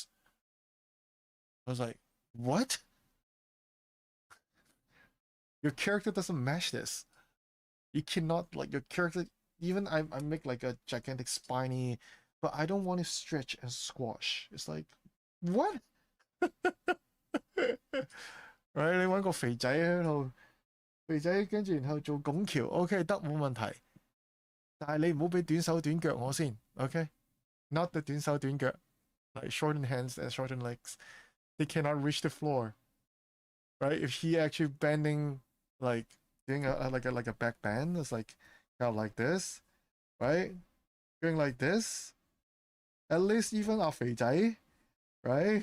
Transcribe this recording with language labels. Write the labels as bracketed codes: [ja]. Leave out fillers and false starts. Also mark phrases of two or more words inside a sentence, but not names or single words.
[en] I was like, what? Your character doesn't match this. You cannot, like, your character, even I make like a gigantic spiny, but I don't want to stretch and squash. It's like, what? Right? [yue] 你揾個肥仔喺度，肥仔跟住然後做拱橋 ，OK 得冇問題。但係你唔好俾短手短腳我先 [en] ，OK？Not the [yue] 短手短腳 [en] ，like shortened hands and shortened legs, they cannot reach the floor, right? If he actually bending like doing like a back bend, it's like kind of like this, right? Going like this. At least even 阿肥仔 right?